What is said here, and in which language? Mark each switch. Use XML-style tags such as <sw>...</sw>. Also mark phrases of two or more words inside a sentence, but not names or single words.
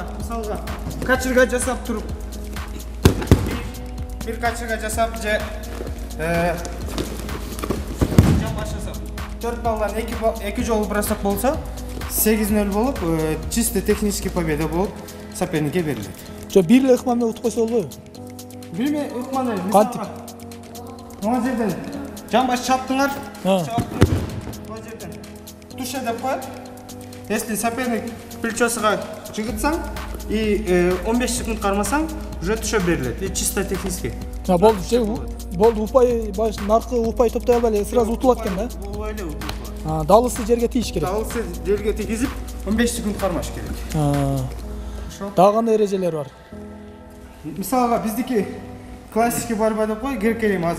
<ky>Мисалга качырга жасап туруп, бир качырга жасап же жан баш жасап 4 баллдан 2 жолу бросок болсо 8-0 болуп,</ky> <ru>чисто технический победа</ru> <ky>болуп соперникке берилет. Жо бир эле ыкма менен утуп койсо болбойбу? Билме, ыкманы мисалга мына жерден жан баш чаптыңар, мына жерден туша деп коет.</ky> <ru>Если соперник</ru> <ky>плечосуга жыгытсаң</ky> <ru>и 15 секунд</ru> <ky>кармасаң, уже туша берилет.</ky> <ru>И чисто технический.</ru> <ky>Болду, упай наркы упай топтой албай сразу утулат экен да? Упай эле утулат. Далысы жерге тийиш керек. Далысы жерге тийгизип 15 секунд кармаш керек. Дагы кандай эрежелер бар? Мисалга биздики</ky> <ru>классический борьба</ru> <ky>деп кой, грек-рим азыр.</ky>